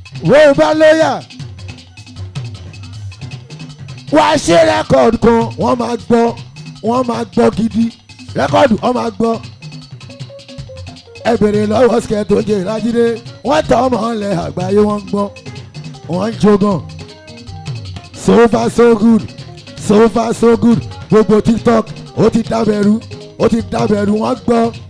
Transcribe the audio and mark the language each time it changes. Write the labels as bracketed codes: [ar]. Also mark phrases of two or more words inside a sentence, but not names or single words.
[yo] Wo bá lóyà, wà á ṣe rẹ́kọ̀dù kan, wọ́n máa gbọ́, wọ́n máa gbọ́ gidi. Rẹ́kọ̀dù, wọ́n máa gbọ́. Ẹ bèrè lọ́wọ́ Skẹ́ tó jẹ́ Ìrájídé, wọ́n tọ́ ọmọ ọ̀lẹ́ àgbáyé, wọ́n ń gbọ́, wọ́n ń jó gan. [en] So far so good, so far so good. [yo] Gbogbo TikTok, ó ti dábẹ̀rú, ó ti dábẹ̀rú, wọ́n gbọ́.